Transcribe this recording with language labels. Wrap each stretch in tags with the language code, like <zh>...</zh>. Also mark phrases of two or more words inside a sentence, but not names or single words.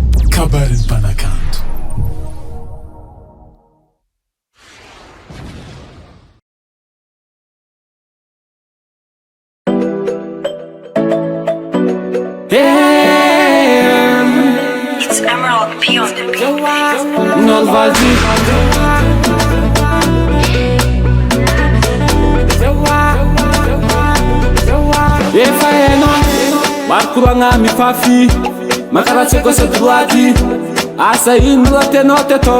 <mg>kabarin'ny mpanakanto.</mg> <en>It's Emerald P on the beat. Nol vazio.</en> <mg>Efa hainao marokoragna mifafy makaratsy kosa droity asa ino la tenao teto</mg>